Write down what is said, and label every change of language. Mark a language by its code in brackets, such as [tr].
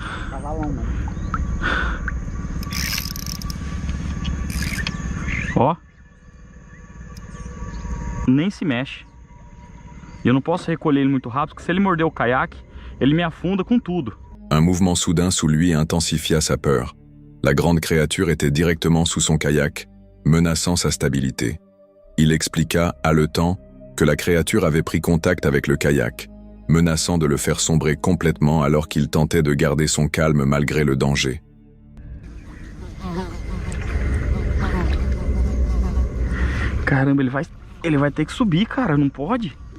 [pt] Cavalão, mano. Ó. Nem se mexe. E eu não posso recolher ele muito rápido, porque se ele morder o caiaque, ele me afunda com tudo. [fr] Un mouvement soudain sous lui intensifia sa peur. La grande créature était directement sous son kayak, menaçant sa stabilité. Il expliqua, haletant, que la créature avait pris contact avec le kayak, menaçant de le faire sombrer complètement alors qu'il tentait de garder son calme malgré le danger. [pt] Caramba, ele vai ter que subir, cara, não pode?